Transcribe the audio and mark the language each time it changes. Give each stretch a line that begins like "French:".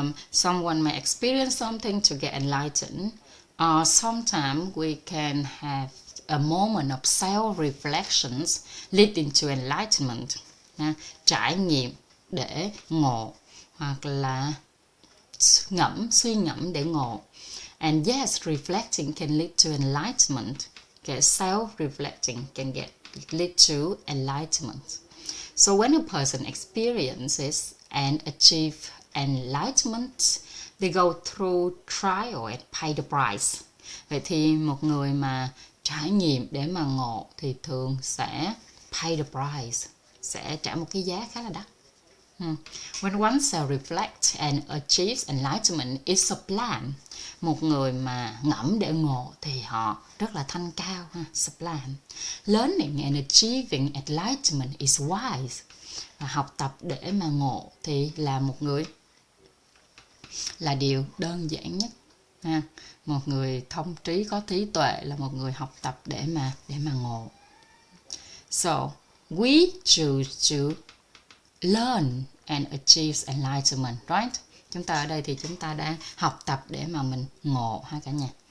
English: Someone may experience something to get enlightened. Sometimes we can have a moment of self-reflections leading to enlightenment.
Vietnamese: Trải nghiệm để ngộ, hoặc là suy ngẫm để ngộ.
English: And yes, reflecting can lead to enlightenment. Okay, self-reflecting can lead to enlightenment. So when a person experiences and achieves enlightenment, they go through trial and pay the price.
Vietnamese: Vậy thì một người mà trải nghiệm để mà ngộ thì thường sẽ
English: pay the price,
Vietnamese: sẽ trả một cái giá khá là đắt.
English: When one self-reflects and achieves enlightenment, it's sublime.
Vietnamese: Một người mà ngẫm để ngộ thì họ rất là thanh cao ha, sublime.
English: Learning and achieving enlightenment is wise.
Vietnamese: Và học tập để mà ngộ thì là một người là điều đơn giản nhất ha. Một người thông trí có trí tuệ là một người học tập để mà ngộ.
English: So we choose to learn and achieve enlightenment, right?
Vietnamese: Chúng ta ở đây thì chúng ta đang học tập để mà mình ngộ ha cả nhà.